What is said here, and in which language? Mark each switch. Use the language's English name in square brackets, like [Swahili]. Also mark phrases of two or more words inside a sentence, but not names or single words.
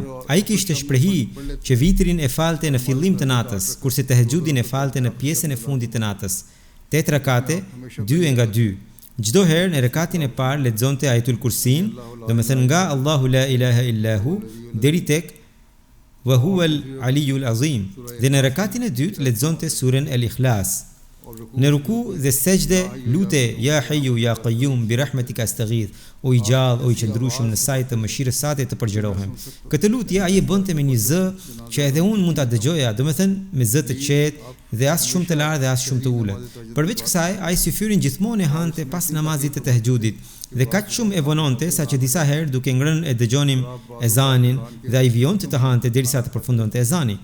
[Albanian] Ai kishte shprehi që vitrin e falte në fillim të natës, kurse tahajjudin e falte në pjesën e fundit të natës. 8 rakate, 2 nga 2. Çdo herë në rekatin e parë lexonte Ayatul Kursin, domethënë nga [Arabic] الله لا إله إلا هو [Albanian] deri tek [Arabic] وهو العلي العظيم. [Albanian] Dhe në rekatin e dytë lexonte surën El-Ikhlas. Në ruku dhe sejdë lute [Arabic] يا حي يا قيوم برحمتك أستغيث, [Albanian] o i gjallë, o i qëndrueshëm në saj të mëshirës sate të përgjërohem. Këtë lutje ai e bënte me një zë që edhe unë mund ta dëgjoja, domethënë me zë të qetë dhe as shumë të lartë dhe as shumë të ulët. Përveç kësaj, ai syfyrin gjithmonë e hante pas namazit të tahajjudit dhe kaq shumë e vononte sa që disa herë duke ngrënë e dëgjonim ezanin dhe ai vijonte të hante derisa të përfundonte ezani.